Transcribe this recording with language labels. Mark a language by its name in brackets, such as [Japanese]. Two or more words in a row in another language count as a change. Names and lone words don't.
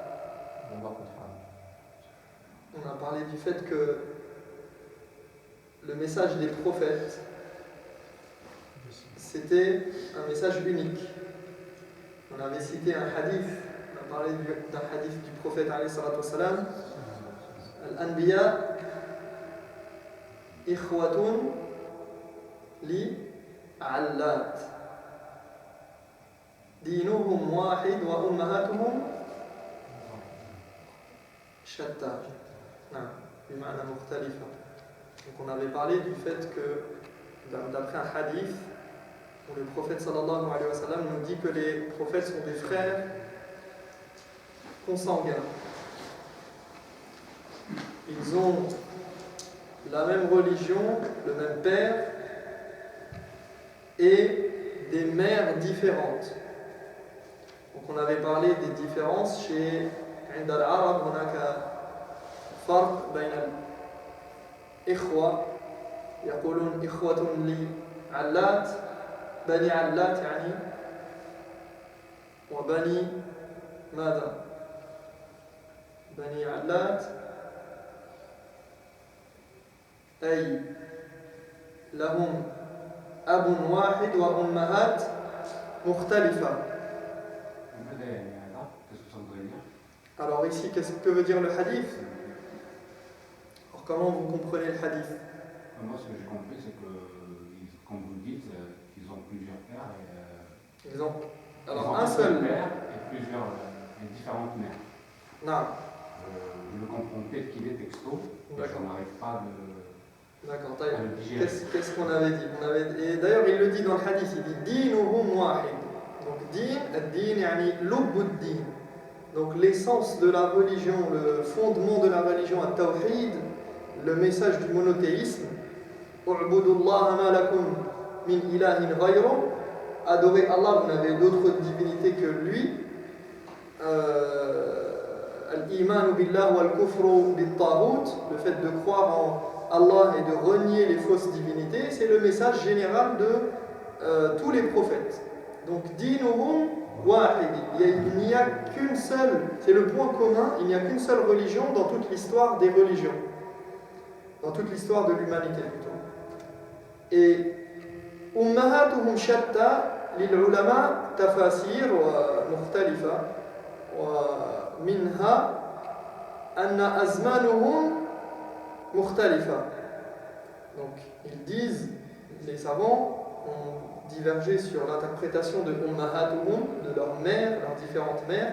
[French] On a parlé du fait que le message des prophètes, c'était un message unique. On avait cité un hadith, on a parlé d'un hadith du prophète [Arabic] عليه الصلاة والسلام. الأنبياء إخوة لعلات دينهم واحد وأمهاتهم شتى. بمعنى مختلفة. [French] Donc on avait parlé du fait que d'après un hadith où le prophète [Arabic] صلى الله عليه وسلم [French] nous dit que les prophètes sont des frères consanguins. Ils ont la même religion, le même père et des mères différentes. Donc on avait parlé des différences chez [Arabic] عند العرب هناك فرق بين الإخوة يقولون إخوة لعلات بني علات يعني وبني ماذا؟ بني علات أي لهم أب واحد وأمهات مختلفة. [French] Alors ici, qu'est-ce que veut dire le hadith? Alors comment vous comprenez le hadith? Moi, ce que j'ai compris, c'est que, comme vous le dites, ils ont plusieurs pères et... Ils ont alors un seul père et différentes mères. Non. Je le comprends peut-être qu'il est texto, mais je n'arrive pas de... D'accord, qu'est-ce qu'on avait dit? Et d'ailleurs, il le dit dans le hadith, il dit [Arabic] دينهم واحد. [French] Donc, [Arabic] دين، الدين، يعني لب الدين. [French] Donc, l'essence de la religion, le fondement de la religion, at-tawhid, le message du monothéisme, [Arabic] اعبدوا الله ما لكم من إله غيره, [French] adorez Allah, vous n'avez d'autre divinité que lui. [Arabic] الإيمان بالله والكفر بالطاغوت, [French] le fait de croire en Allah et de renier les fausses divinités, c'est le message général de tous les prophètes. [Arabic] Donc, دينهم واحد. [French] Il n'y a qu'une seule, c'est le point commun, il n'y a qu'une seule religion dans toute l'histoire des religions, dans toute l'histoire de l'humanité plutôt. [Arabic] Et أمهاتهم شتى للعلماء تفاسير ومختلفة ومنها أن أزمانهم مختلفة. [French] Donc ils disent, les savants ont divergé sur l'interprétation de ummahatuhum, de leurs mères, leurs différentes mères.